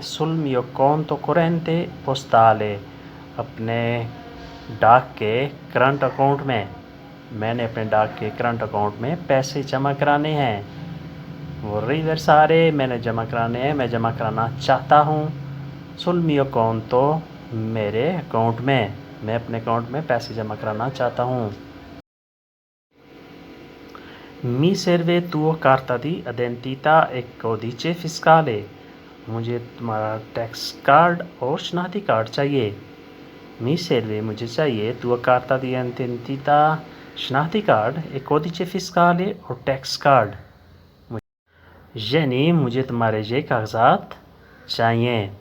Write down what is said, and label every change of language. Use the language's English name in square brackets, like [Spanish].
[Italian] sul mio conto corrente postale, [Hindi] अपने डाक के करंट अकाउंट में, मैंने अपने डाक के करंट अकाउंट में पैसे जमा कराने हैं। [Italian] vorrei versare, [Hindi] मैंने जमा कराने हैं, मैं जमा कराना चाहता हूँ। [Italian] sul mio conto, [Hindi] मेरे अकाउंट में, मैं अपने अकाउंट में पैसे जमा कराना चाहता हूँ। [Italian] Mi serve tuo carta di identità e codice fiscale, [Hindi] मुझे तुम्हारा टैक्स कार्ड और शनाख्ती कार्ड चाहिए। [Italian] Mi serve, [Hindi] मुझे चाहिए, [Italian] tuo carta di identità, [Hindi] शनाख्ती card, [Italian] e codice fiscale [Hindi] और टैक्स कार्ड, यानी मुझे तुम्हारे ये कागजात चाहिए।